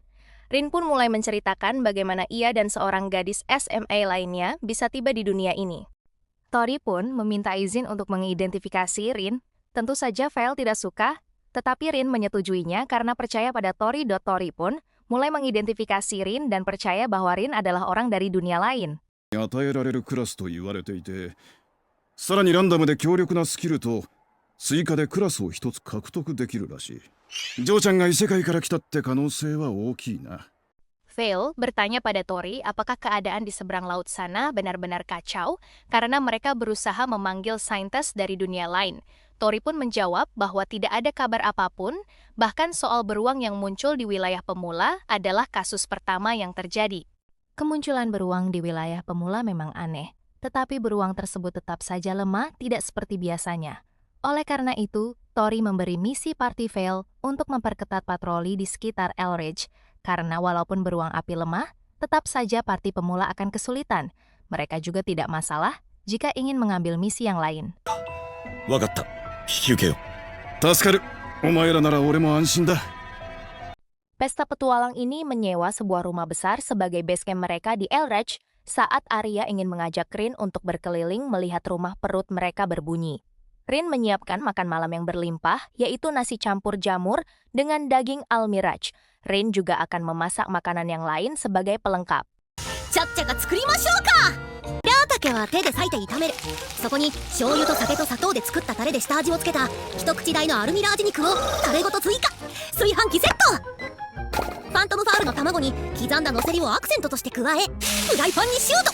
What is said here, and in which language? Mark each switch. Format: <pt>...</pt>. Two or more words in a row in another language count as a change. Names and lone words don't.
<id>Rin pun mulai menceritakan bagaimana ia dan seorang gadis SMA lainnya bisa tiba di dunia ini. Tori pun meminta izin untuk mengidentifikasi Rin. Tentu saja Vale tidak suka, tetapi Rin menyetujuinya karena percaya pada Tori. Tori pun mulai mengidentifikasi Rin dan percaya bahwa Rin adalah orang dari dunia lain.</id> <ja>与えられるクラスと言われていて、さらにランダムで強力なスキルと追加でクラスを一つ獲得できるらしい。ジョーちゃんが異世界から来たって可能性は大きいな。</ja> <id>Vale bertanya pada Tori apakah keadaan di seberang laut sana benar-benar kacau karena mereka berusaha memanggil saintes dari dunia lain. Tori pun menjawab bahwa tidak ada kabar apapun, bahkan soal beruang yang muncul di wilayah pemula adalah kasus pertama yang terjadi. Kemunculan beruang di wilayah pemula memang aneh, tetapi beruang tersebut tetap saja lemah, tidak seperti biasanya. Oleh karena itu, Tori memberi misi party Vale untuk memperketat patroli di sekitar Elrage, karena walaupun beruang api lemah, tetap saja party pemula akan kesulitan. Mereka juga tidak masalah jika ingin mengambil misi yang lain.</id> <ja>わかった。引き受けよう。助かる。お前らなら俺も安心だ。</ja> <id>Pesta petualang ini menyewa sebuah rumah besar sebagai</id> <en>base camp</en> <id>mereka di Elrach saat Arya ingin mengajak Rin untuk berkeliling melihat rumah perut mereka berbunyi. Rin menyiapkan makan malam yang berlimpah, yaitu nasi campur jamur dengan daging almiraj. Rin juga akan memasak makanan yang lain sebagai pelengkap.</id> <ja>ちゃっちゃか作りましょうか。りょうたけは手で裂いて炒める。そこに醤油と酒と砂糖で作ったタレで下味をつけた一口大のアルミラージ肉をタレごと追加。炊飯器セット。ファントムファウルの卵に刻んだのせりをアクセントとして加え、フライパンにシュート。</ja>